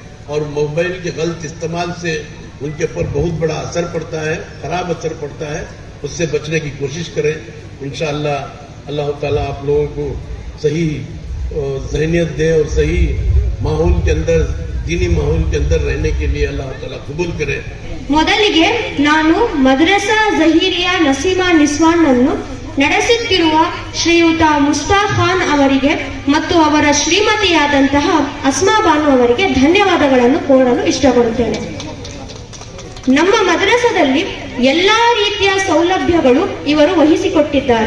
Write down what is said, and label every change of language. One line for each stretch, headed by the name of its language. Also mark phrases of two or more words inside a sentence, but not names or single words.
Hindi: और मोबाइल के गलत इस्तेमाल से उनके ऊपर बहुत बड़ा असर पड़ता है, खराब असर पड़ता है। उससे बचने की कोशिश करें। इंशाअल्लाह अल्लाह ताला आप लोगों को सही ज़हनियत दे और सही माहौल के अंदर, दीनी माहौल के अंदर रहने के लिए अल्लाह ताला कबूल करे।
Kannada: ಮೊದಲಿಗೆ ನಾನು ಮದ್ರಸಾ ಝಹೀರಿಯಾ ನಸೀಮಾ ನಿಸ್ವಾನ್ ಅನ್ನು ನಡೆಸುತ್ತಿರುವ ಶ್ರೀಯುತ ಮುಸ್ತಾಕ್ ಖಾನ್ ಅವರಿಗೆ ಮತ್ತು ಅವರ ಶ್ರೀಮತಿಯಾದಂತಹ ಅಸ್ಮಾ ಬಾನು ಅವರಿಗೆ ಧನ್ಯವಾದಗಳನ್ನು ಕೋರಲು ಇಷ್ಟಪಡುತ್ತೇನೆ. ನಮ್ಮ ಮದ್ರಸದಲ್ಲಿ ಎಲ್ಲಾ ರೀತಿಯ ಸೌಲಭ್ಯಗಳು ಇವರು ವಹಿಸಿಕೊಟ್ಟಿದ್ದಾರೆ.